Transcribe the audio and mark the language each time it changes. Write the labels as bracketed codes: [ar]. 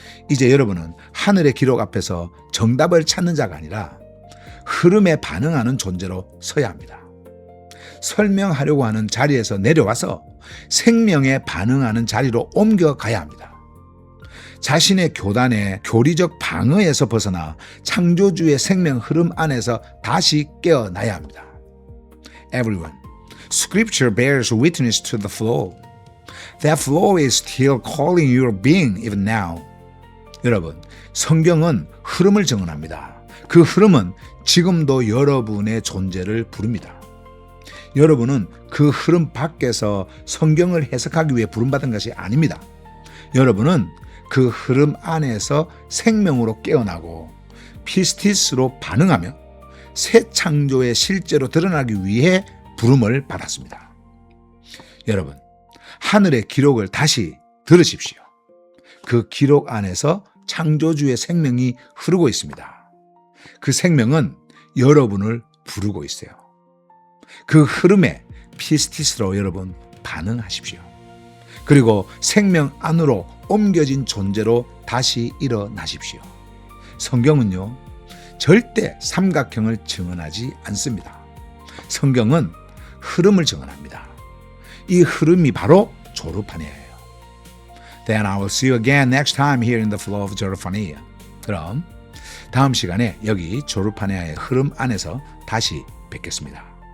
[ko] 이제 여러분은 하늘의 기록 앞에서 정답을 찾는 자가 아니라 흐름에 반응하는 존재로 서야 합니다. 설명하려고 하는 자리에서 내려와서 생명에 반응하는 자리로 옮겨가야 합니다. 자신의 교단의 교리적 방어에서 벗어나 창조주의 생명 흐름 안에서 다시 깨어나야 합니다. [en] Everyone, Scripture bears witness to the flow. That flow is still calling your being even now. [ko] 여러분, 성경은 흐름을 증언합니다. 그 흐름은 지금도 여러분의 존재를 부릅니다. 여러분은 그 흐름 밖에서 성경을 해석하기 위해 부름받은 것이 아닙니다. 여러분은 그 흐름 안에서 생명으로 깨어나고 피스티스로 반응하며 새 창조의 실제로 드러나기 위해 부름을 받았습니다. 여러분, 하늘의 기록을 다시 들으십시오. 그 기록 안에서 창조주의 생명이 흐르고 있습니다. 그 생명은 여러분을 부르고 있어요. 그 흐름에 피스티스로 여러분 반응하십시오. 그리고 생명 안으로 옮겨진 존재로 다시 일어나십시오. 성경은요, 절대 삼각형을 증언하지 않습니다. 성경은 흐름을 증언합니다. 이 흐름이 바로 조르파네아예요. [en] Then I will see you again next time here in the flow of 조르파네아. [ko] 그럼 다음 시간에 여기 조르파네아의 흐름 안에서 다시 뵙겠습니다.